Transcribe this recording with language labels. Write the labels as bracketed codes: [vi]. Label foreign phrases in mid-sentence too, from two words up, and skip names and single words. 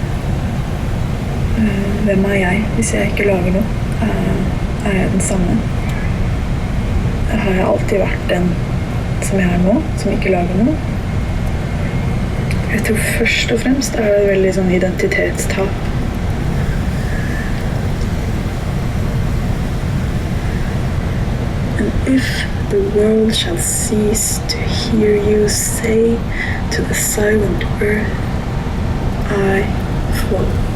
[no] Hvem er jeg hvis jeg ikke lager noe? Er jeg den samme? Har jeg alltid vært den som jeg er nå, som ikke lager noe? Jeg tror først og fremst er det veldig sånn identitetstap. [en] And if the world shall cease to hear you say to the silent earth, I flow.